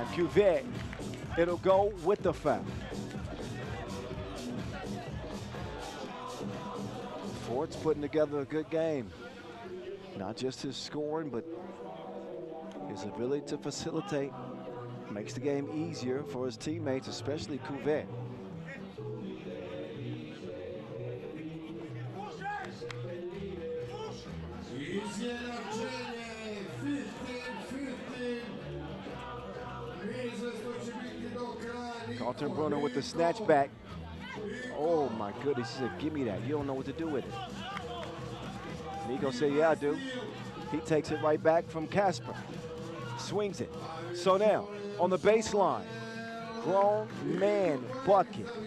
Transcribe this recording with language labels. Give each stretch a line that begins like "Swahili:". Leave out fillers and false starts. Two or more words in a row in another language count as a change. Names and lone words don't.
English: Cuvier, it'll go with the foul. Forts putting together a good game. Not just his scoring, but His ability to facilitate makes the game easier for his teammates, especially Couvet.
Serbian: Izjednačenje 15-15. Neizvesno će biti do kraja.
English: Kaltenbrunner with the snatch back. Oh my goodness, he said, give me that. You don't know what to do with it. Nico said, yeah, I do. He takes it right back from Casper. Swings it. So now, on the baseline, grown man bucket.